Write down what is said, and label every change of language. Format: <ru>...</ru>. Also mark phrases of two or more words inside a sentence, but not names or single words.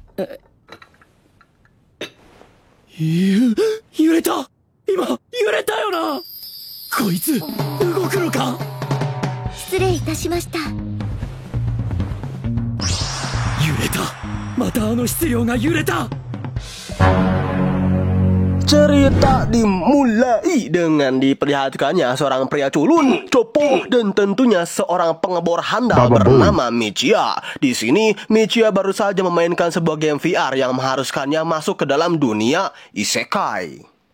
<ja>揺れた。今揺れたよな。こいつ動くのか。失礼いたしました。揺れた。またあの質量が揺れた。</ja> <id>Cerita dimulai dengan diperlihatkannya seorang pria culun, copo, dan tentunya seorang pengebor handal bernama Michiya. Di sini, Michiya baru saja memainkan sebuah game VR yang mengharuskannya masuk ke dalam dunia isekai.</id>